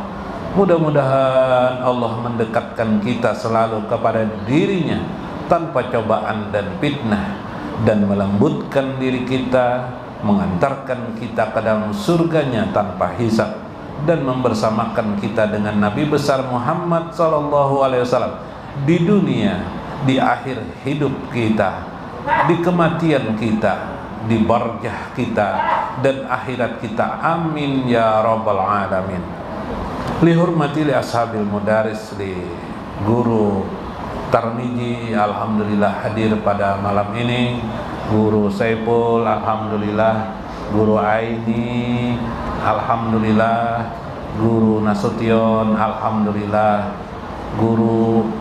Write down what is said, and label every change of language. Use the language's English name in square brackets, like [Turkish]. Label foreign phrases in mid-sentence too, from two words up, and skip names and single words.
[Indonesian] Mudah-mudahan Allah mendekatkan kita selalu kepada dirinya tanpa cobaan dan fitnah, dan melembutkan diri kita, mengantarkan kita ke dalam surganya tanpa hisab, dan membersamakan kita dengan Nabi besar Muhammad SAW di dunia, di akhir hidup kita, di kematian kita, di barzah kita, dan akhirat kita. [Arabic] آمين يا رب العالمين. لحرمة لأصحاب المدارس, [Indonesian] li guru Tarmiji alhamdulillah hadir pada malam ini, Guru Saiful alhamdulillah, Guru Aini alhamdulillah, Guru Nasution alhamdulillah, Guru